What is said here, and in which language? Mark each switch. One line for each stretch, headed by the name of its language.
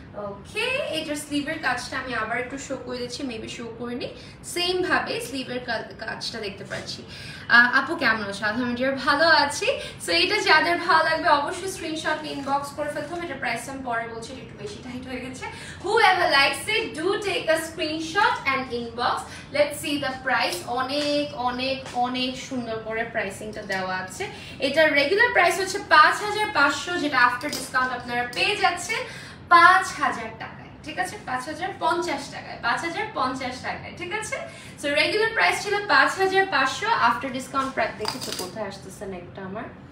Bangla: ওকে, এটার স্লিভের কাজটা আমি আবার একটু শো করে দিচ্ছি, মেবি শো করিনি, সেম ভাবে স্লিভের কাজটা দেখতে পাচ্ছি। আপু কেমন আছো? আলহামদুলিল্লাহ ভালো আছি। সো এটা যাদের ভালো লাগবে অবশ্যই স্ক্রিনশট নিয়ে ইনবক্স করে ফেলতে হবে। এটা প্রাইস আমি পরে বলছি, একটু বেশি টাইট হয়ে গেছে।
English: whoever likes it do take a screenshot and inbox, let's see the price।
Bangla: অনেক অনেক অনেক সুন্দর করে প্রাইসিংটা দেওয়া আছে। এটার রেগুলার প্রাইস হচ্ছে 5500, যেটা আফটার ডিসকাউন্ট আপনারা পেয়ে যাচ্ছেন 5000 টাকায়, ঠিক আছে? 5050 টাকায়, 5050 টাকায়, ঠিক আছে? সো রেগুলার প্রাইস ছিল 5500, আফটার ডিসকাউন্ট প্রাইস দেখেছো কোথায় আসতেছে নেকটা আমার?